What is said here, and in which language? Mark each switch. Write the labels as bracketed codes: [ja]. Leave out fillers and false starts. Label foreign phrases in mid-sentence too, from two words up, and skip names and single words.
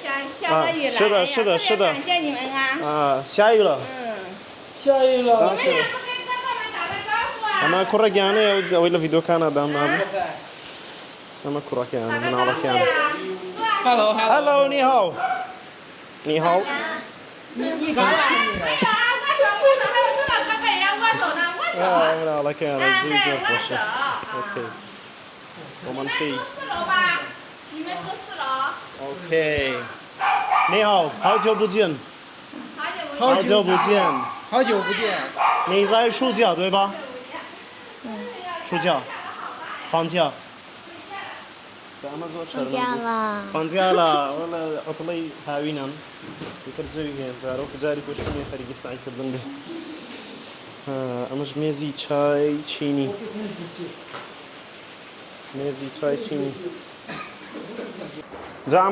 [ckb] شدە [zh] 下雨了 [ckb] ئەمە کوڕەگیانەیە ئەوەی لە ڤیدۆکانە دامنابوو ئەمە کوڕەکەیانە مناڵەکەیانە هەلۆ [zh] 你好 你好 [ckb] مناڵەکەیانە زۆر خۆشە [en] okay romantic okay [zh] 你好，好久不见。好久不见。好久不见。你在睡觉对吧？睡觉。 [ckb] 50 ئەمە زۆر شەرمەنگە 50 لە وەڵا ئەوتڵەی هاوینان دیکە جەوی هەیە جارۆ جاری پێشتنی خەریکی سعیکردن بێ ئەمەش مێزی چای چینی مێزی چای چینی جا ئەمە